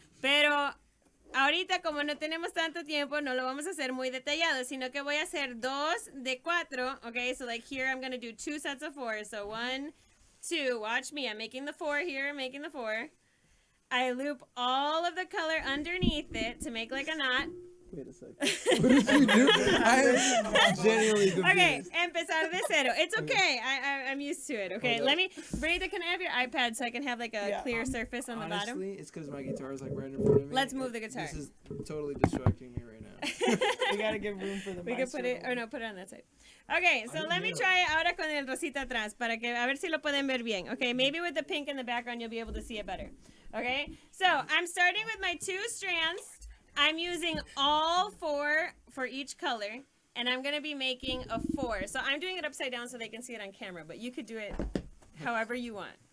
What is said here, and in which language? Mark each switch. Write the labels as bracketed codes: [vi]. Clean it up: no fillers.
[es] Pero ahorita, como no tenemos tanto tiempo, no lo vamos a hacer muy detallado, sino que voy a hacer 2 de 4. [en] Okay, so like here, I'm going to do 2 sets of 4. So 1, 2. Watch me. I'm making the 4 here, making the 4. I loop all of the color underneath it to make like a knot. Wait a second. What did you do? I am genuinely confused. Okay, [es] empezar de cero. [en] It's okay. I'm used to it. Okay, let me, Breda, can I have your iPad so I can have like a clear surface on the bottom? Honestly, it's because my guitar is like right in front of me. Let's move the guitar. This is totally distracting me right now. We gotta give room for the We can put it, or no, put it on that side. Okay, so let me try it [es] ahora con el rosita atrás para que a ver si lo pueden ver bien. [en] Okay, maybe with the pink in the background you'll be able to see it better. Okay, so I'm starting with my 2 strands. I'm using all 4 for each color, and I'm going to be making a 4. So I'm doing it upside down so they can see it on camera, but you could do it however you want.